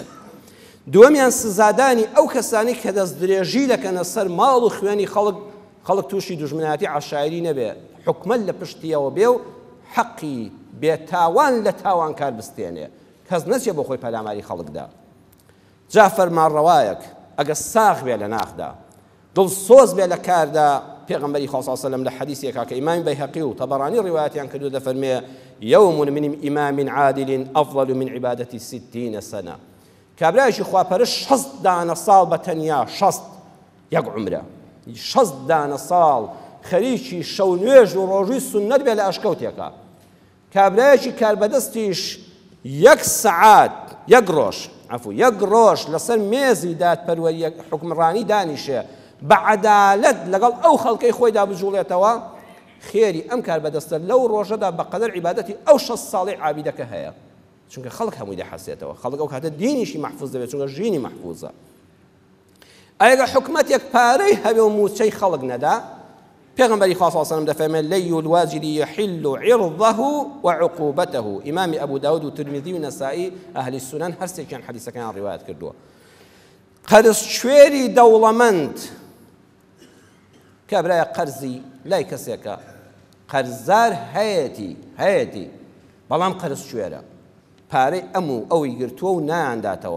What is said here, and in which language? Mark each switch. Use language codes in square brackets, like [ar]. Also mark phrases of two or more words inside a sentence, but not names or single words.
[ckb] دووەمیان سزادانی ئەو کەسانی کە دەست درێژی دەکەنە سەر ماڵ و خوێنی خەڵک تووشی دوژمنایەتی عەشایری نەبێ حکومەت لە پشتیەوە بێ و حەقی بێتاوان لە تاوان کار بستێنێ کەس نەچێ بۆ خۆی پەلاماری خەڵکدا. جا فەرمانڕەوایەک ئەگە ساغ بێ لە ناخدا دڵسۆز بێ لە کاردا پێغەمبەری خوا [ar] صلی الله علیه و سلم [ckb] لە حەدیثێکا کە ئیمامی بەیهەقی و تەبەرانی ڕیوایەتیان کردو دەفەرمێ [ar] یوم من ئیمام عادل ئەفضل من عبادة 60 سنة. [ckb] کابرایشی خواپەرست 60 دانە ساڵ بە تەنیا 60 یەک عومرە 60 دانە ساڵ خەریکی شەو نوێژ و ڕۆژووی سونەت بێ لە ئەشکەوتێکە. کابرایشی کاربەدەستیش یەک سەعات یەک ڕۆژ لەسەر مێزی دادپەروەری حکمڕانی دانیشێ بە عەدالەت لەگەڵ ئەو خەڵکەی خۆی دابژوڵێتەوە خێری ئەم کاربەدەستە لەو ڕۆژەدا بەقەدەر عیبادەتی ئەو 6 ساڵی عابیدەکە هەیە چونکە خەڵک هەمووی دەحەسێتەوە خەڵک ئەو کاتە دینیشی مەحفوظ دەبێت چونکە ژینی مەحفوظە. ئەگە حکومەتێک پارەی هەبێ و موچەی خەڵک نەدا پێغەمبەری خوا [ar] صلی الله علیه و سلم [ckb] دەفەرمێت [ar] لەی الواجد يحل عرضه وعقوبته. [ckb] ئیمامی ئەبوو داود و ترمیذی و نەسائی ئەهلی سونەن هەرسێکیان حەدیثەکەیان ڕیوایەت کردووە. قەرزشوێری دەوڵەمەند کابرایە قەرزی لای کەسێکە قەرزدار هەیەتی بەڵام قەرزشوێرە پارەی ئەوەی گرتووە و نایانداتەوە.